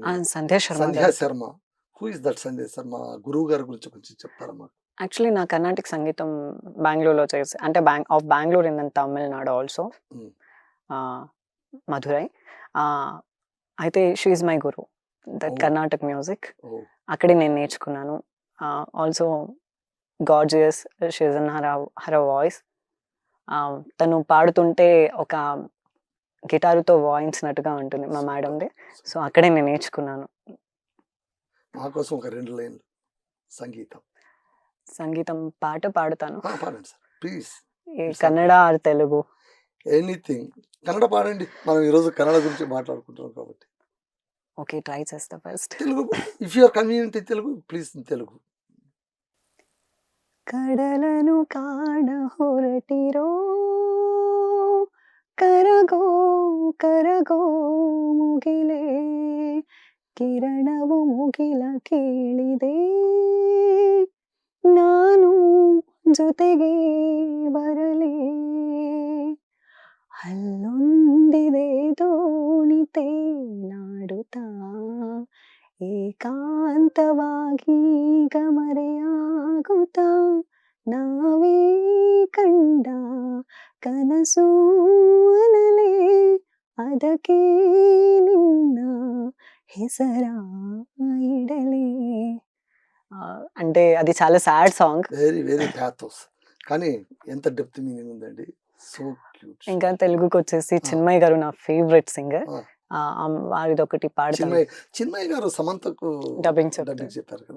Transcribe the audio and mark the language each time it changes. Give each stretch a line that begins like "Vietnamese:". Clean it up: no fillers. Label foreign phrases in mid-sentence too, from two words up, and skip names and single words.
Telugu: సంధ్యా శర్మ,
English: who is that Sandhya Sharma?
Telugu: గురువు గారి గురించి కొంచెం చెప్తారా మాకు? యాక్చువల్లీ నా కర్ణాటక సంగీతం బెంగళూరులో చేసి, అంటే
English: off Bangalore in Tamil Nadu also, Madurai.
Telugu: అయితే
English: she is my guru, that Karnataka music
Telugu: అక్కడే నేను నేర్చుకున్నాను.
English: also gorgeous, she is in her voice.
Telugu: తను పాడుతుంటే ఒక గిటారుతో వాయించినట్టుగా ఉంటుంది మా మేడంది. సో అక్కడే నేను నేర్చుకున్నాను. మా కోసం ఒక 2 లైన్లు సంగీతం పాట పాడుతాను. పాడండి సార్ ప్లీజ్.
English: Kannada or Telugu?
Telugu: ఎనీథింగ్. కన్నడ పాడండి, మనం ఈరోజు కన్నడ గురించి మాట్లాడుకుంటున్నాం కాబట్టి. ఓకే, ట్రై చేస్తా. ఫస్ట్
English: Telugu, if you are convenient in Telugu, please in Telugu.
Kannada: ಕಡಲನು ಕಾಣ ಹೊರಟಿರೋ, ಕರಗೋ ಕರಗೋ ಮುಗಿಲೇ, ಕಿರಣವು ಮುಗಿಲ ಕೇಳಿದೆ, ನಾನು ಜೊತೆಗೆ ಬರಲೇ, ಅಲ್ಲೊಂದಿದೆ ದೋಣಿತೆ ನಾಡುತ್ತಾ, ಏಕಾಂತವಾಗಿ ಗಮರೆಯಾಗುತ್ತಾ, ನಾವೇ ಕಂಡ ಕನಸು ಅನಲೇ, ಅದಕ್ಕೆ ನಿನ್ನ ಹೆಸರ ಇಡಲೇ.
Telugu: అంటే అది చాలా సాడ్ సాంగ్,
English: very very pathos,
Telugu: కానీ ఎంత
English: depth meaning
Telugu: ఉందండి.
English: so cute.
Telugu: ఇంకా తెలుగుకి వచ్చేసి చిన్మయ్య గారు నా ఫేవరెట్ సింగర్. వారిది ఒకటి పాడతాను. చిన్మయ్య గారు సమంతకు డబ్బింగ్ చెప్పారు కదా.